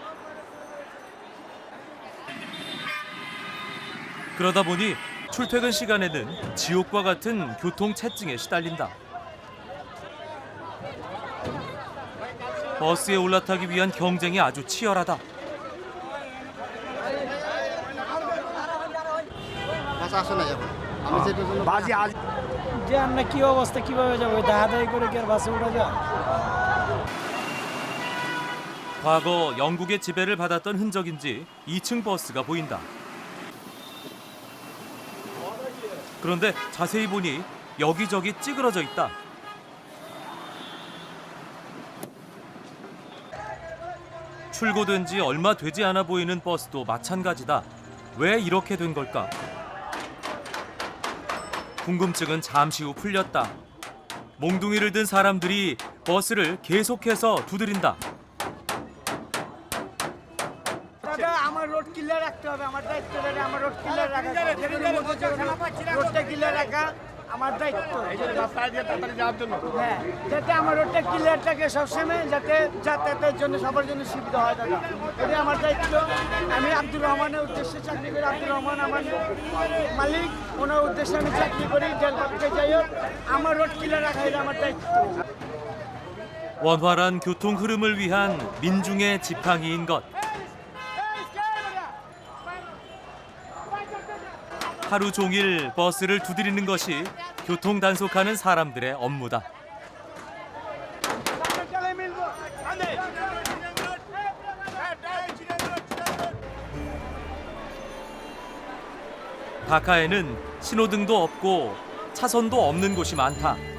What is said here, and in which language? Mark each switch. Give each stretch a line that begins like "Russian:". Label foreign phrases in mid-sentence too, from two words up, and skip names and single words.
Korean: 그러다 보니 출퇴근 시간에는 지옥과 같은 교통체증에 시달린다. 버스에 올라타기 위한 경쟁이 আজু 치열하다.
Bangla: যে আমরা কি অবস্থা কিভাবে যাব দাহাদাই করে কি আর বাসে উঠা যায়?
Korean: 과거 영국의 지배를 받았던 흔적인지 2층 버스가 보인다. 그런데 자세히 보니 여기저기 찌그러져 있다. 출고된 지 얼마 되지 않아 보이는 버스도 마찬가지다. 왜 이렇게 된 걸까? 궁금증은 잠시 후 풀렸다. 몽둥이를 든 사람들이 버스를 계속해서 두드린다.
Bangla: আমার
English: road clear
Bangla: রাখতে হবে আমার দায়িত্ব আমার
English: road clear
Bangla: রাখা
English: road clear
Bangla: রাখা আমার দায়িত্ব হ্যাঁ যাতে আমার
English: road clear
Bangla: থাকে সবসময় যাতে যাতায়াতের জন্য সবার জন্য সুবিধা হয় দাদা এটা আমার দায়িত্ব আমি আব্দুর রহমানের উদ্দেশ্যে চাকরি করি আব্দুর রহমান আমার মালিক ওনার উদ্দেশ্যে আমি চাকরি করি জেলপথে যাই হোক আমার
English: road clear
Bangla: রাখা এটা আমার দায়িত্ব
Korean: 원활한 교통 흐름을 위한 민중의 지팡이인 것. 하루 종일 버스를 두드리는 것이 교통 단속하는 사람들의 업무다. 다카에는 신호등도 없고 차선도 없는 곳이 많다.